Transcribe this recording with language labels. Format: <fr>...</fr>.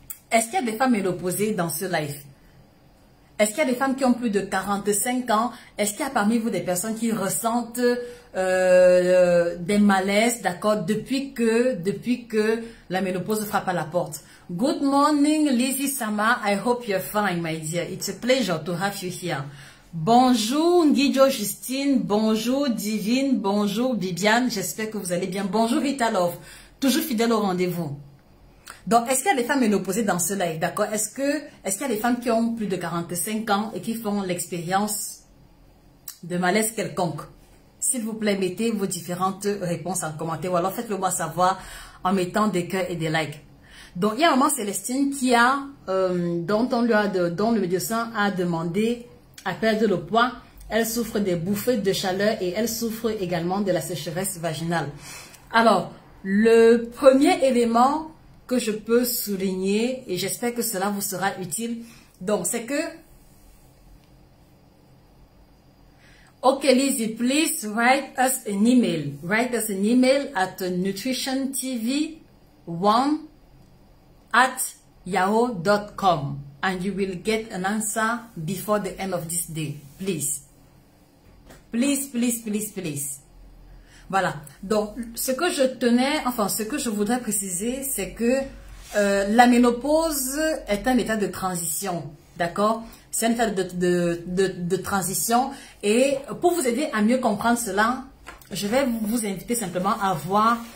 <fr>Est-ce qu'il y a des femmes ménopausées dans ce live? Est-ce qu'il y a des femmes qui ont plus de 45 ans? Est-ce qu'il y a parmi vous des personnes qui ressentent des malaises, d'accord, depuis que la ménopause frappe à la porte?</fr> <en>Good morning, Lizzie Sama. I hope you're fine, my dear. It's a pleasure to have you here.</en> <fr>Bonjour, Nguijo Justine. Bonjour, Divine. Bonjour, Bibiane. J'espère que vous allez bien. Bonjour, Rita Love. Toujours fidèle au rendez-vous. Donc, est-ce qu'il y a des femmes ménopausées dans ce live, d'accord? Est-ce qu'il y a des femmes qui ont plus de 45 ans et qui font l'expérience de malaise quelconque? S'il vous plaît, mettez vos différentes réponses en commentaire ou alors faites-le moi savoir en mettant des cœurs et des likes. Donc, il y a maman Célestine qui a, dont le médecin a demandé à perdre le poids. Elle souffre des bouffées de chaleur et elle souffre également de la sécheresse vaginale. Alors, le premier élément que je peux souligner, et j'espère que cela vous sera utile, donc c'est que OK, Lizzie,</fr> <en>please write us an email. Write us an email at nutritiontv1@yahoo.com and you will get an answer before the end of this day. Please. Please, please, please, please.</en> <fr>Voilà. Donc, ce que je voudrais préciser, c'est que la ménopause est un état de transition. D'accord? C'est un état de transition. Et pour vous aider à mieux comprendre cela, je vais vous inviter simplement à voir</fr>